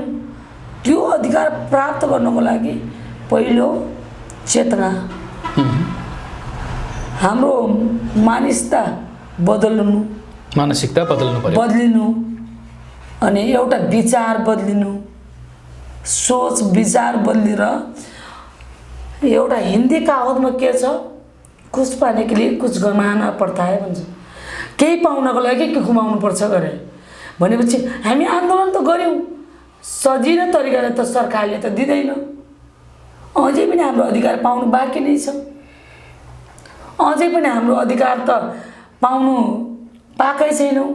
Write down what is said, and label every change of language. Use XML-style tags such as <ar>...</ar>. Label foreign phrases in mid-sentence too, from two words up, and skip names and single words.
<ne>त्यो अधिकार प्राप्त गर्नको लागि पहिलो चेतना, हाम्रो मानसिकता बदलिनु अनि एउटा विचार बदलिनु, सोच विचार बदलेर एउटा हिन्दी कहावतमा के छ,</ne> <hi>कुछ पाने के लिए कुछ गमाना पड़ता है भन्छ।</hi> <ne>केही पाउनको लागि के गुमाउनु पर्छ गरे भनेपछि हामी आन्दोलन त गऱ्यौँ, सजिलो तरिकाले त सरकारले त दिँदैन। अझै पनि हाम्रो अधिकार पाउनु बाँकी नै छ। अझै पनि हाम्रो अधिकार त पाउनु पाएकै छैनौँ।</ne>